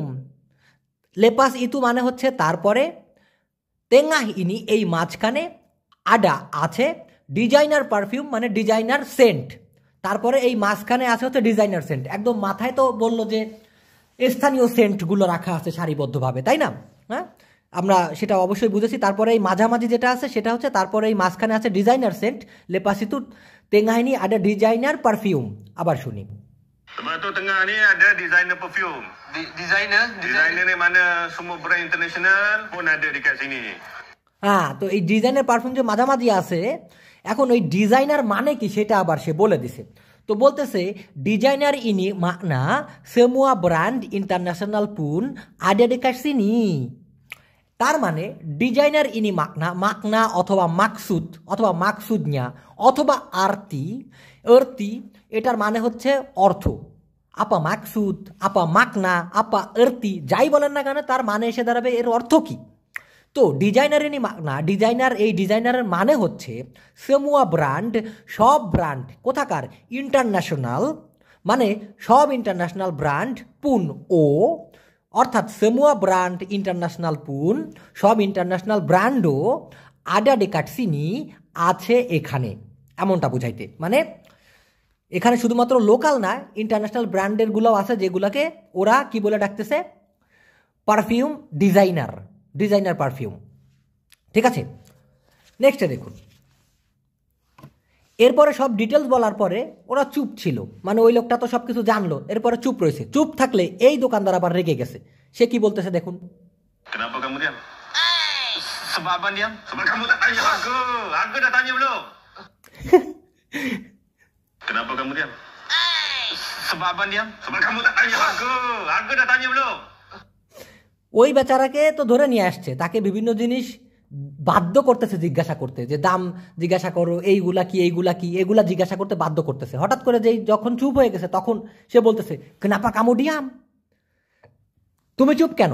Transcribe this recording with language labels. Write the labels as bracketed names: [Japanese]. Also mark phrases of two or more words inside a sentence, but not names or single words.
[Malay] lepas itu [Bangla] মানে হচ্ছে তারপরে, তেঙাহিনী এই মাঝখানে, আডা আছে, [English] designer perfume [Bangla] মানে [English] designer scent, [Bangla] তারপরে এই মাঝখানে আছে হচ্ছে [English] designer scent. [Bangla] একদম মাথায় তো বললো যে স্থানীয় সেন্টগুলো রাখা আছে সারিবদ্ধভাবে, তাই না? হ্যাঁ আমরা সেটা অবশ্যই বুঝেছি। তারপরে এই মাঝামাঝি যেটা আছে সেটা হচ্ছে, তারপরে এই মাঝখানে আছে [English] designer scent, [Malay] lepas itu tengah ini ada [English] designer perfume. [Bangla] আবার শুনি, [Malay] sebab tu tengah ni ada designer perfume. Designer ni mana semua brand international pun ada dekat sini. [Bangla] হ্যাঁ তো এই [English] designer perfume [Bangla] যে মাঝামাঝি আছে, এখন ওই ডিজাইনার মানে কি সেটা আবার সে বলে দিছে। তো বলতেছে [Malay] designer ini makna semua brand international pun ada dekat sini। [Bangla] তার মানে [Malay] designer ini makna [Bangla] অথবা মাকসুদ অথবা মাকসুদnya অথবা আরতি এটার মানে হচ্ছে অর্থ। [Malay] apa maksud, apa makna, apa arti [Bangla] যাই বলেন না কেন তার মানে এসে দাঁড়াবে এর অর্থ কি। তো [Malay] designer ini makna, [Bangla] এই ডিজাইনারের মানে হচ্ছে [Malay] semua brand, [Bangla] সব ব্র্যান্ড কোথাকার, ইন্টারন্যাশনাল মানে সব [English] international brand, [Bangla] পুন ও অর্থাৎ [Malay] semua brand international pun [Bangla] সব [English] international brand [Malay] ada dekat sini [Bangla] আছে এখানে, এমনটা বুঝাইতে। মানে এখানে শুধুমাত্র লোকাল না ইন্টারন্যাশনাল ব্র্যান্ডের গুলোও আছে যেগুলোকে ওরা কি বলে ডাকতেছে, পারফিউম [English] designer perfume. [Bangla] ঠিক আছে, নেক্সটে দেখুন। এরপরে সব ডিটেলস বলার পরে ওরা চুপ ছিল, মানে ওই লোকটা তো সব কিছু জানলো, এরপরে চুপ রয়েছে। চুপ থাকলে এই দোকানদার আবার রেগে গেছে, সে কি বলতেছে দেখুন। [Malay] Kenapa kamu diam? Sebab abang diam? Sebab kamu tak tanya harga. Harga dah tanya belum? Kenapa kamu diam? Sebab abang diam? Sebab kamu tak tanya harga. Harga dah tanya belum? [Bangla] ওই বেচারাকে তো ধরে নিয়ে আসছে, তাকে বিভিন্ন জিনিস বাধ্য করতেছে জিজ্ঞাসা করতে, যে দাম জিজ্ঞাসা করো, এইগুলা কি এগুলা জিজ্ঞাসা করতে বাধ্য করতেছে। হঠাৎ করে যেই যখন চুপ হয়ে গেছে তখন সে বলতেছে [Malay] kenapa kamu diam, [Bangla] তুমি চুপ কেন?